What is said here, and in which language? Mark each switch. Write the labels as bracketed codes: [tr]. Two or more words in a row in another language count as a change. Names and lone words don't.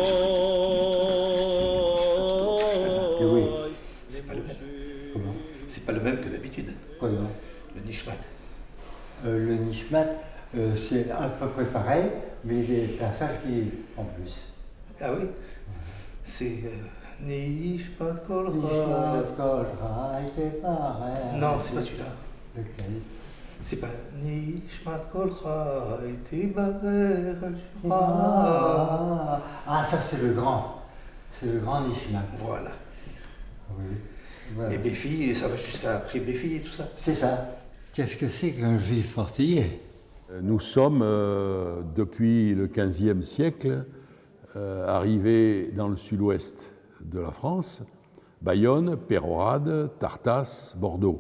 [fr] Et oui. C'est pas le même. Comment ? C'est pas le même que d'habitude. Quoi non ? Le nishmat. Le nishmat, c'est à peu près pareil, mais il y a des passages qui en plus. Ah oui ? C'est nishmat kol Nishmat kol c'est pareil. Non, c'est pas celui-là. Lequel ? C'est pas nishmat kol Ah, ça c'est le grand. C'est le grand nishmat. Voilà. Oui. Voilà. Et Béfi, ça va jusqu'à après Béfi et tout ça. C'est ça. Qu'est-ce que c'est qu'un juif portugais ? Nous sommes, depuis le XVe siècle, arrivés dans le sud-ouest de la France, Bayonne, Peyrehorade, Tartas, Bordeaux.